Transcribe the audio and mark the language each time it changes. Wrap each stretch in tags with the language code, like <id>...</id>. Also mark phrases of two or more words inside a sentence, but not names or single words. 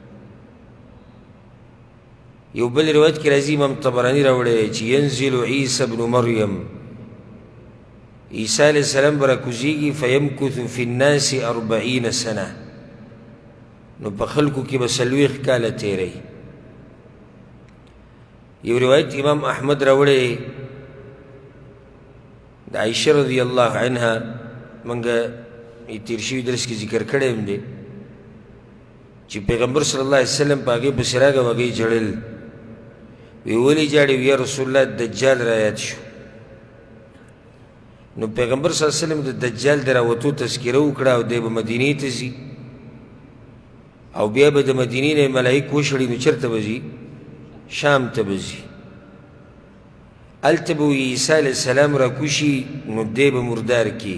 <ps>یو بل روایت کې راځي امام طبراني راوړی چې</ps> <ar>ینزل عیسی ابن مریم،</ar> <ps>عیسی</ps> <ar>علیہ السلام</ar> <ps>به راکوزیږي،</ps> <ar>فیمکث فی الناس 40 سنه،</ar> <ps>نو په خلکو کې به 40 کاله تیری. یو روایت امام احمد راوړی د عائشہ</ps> <ar>رضی اللہ عنها،</ar> <ps>منگا تیر شوی درس کی ذکر کړی هم دی چې پیغمبر</ps> <ar>صلی اللہ علیہ وسلم</ar> <ps>په هغې پسې راغی او هغې ژړل، وی ولې ژاړې؟ وی</ps> <ar>یا رسول الله</ar> <ps>دجال رایاد شو. نو پیغمبر</ps> <ar>صلی اللہ علیہ وسلم</ar> <ps>د دجال د راوتو تذکره وکړه او دی به مدینې ته ځي او بیا به د مدینې نه ملایک وشړي، نو چېرته به ځي؟ شام ته به ځي. هلته به عیسی</ps> <ar>علیہ السلام</ar> <ps>راکوشي، نو دی به مردار کی.</ps>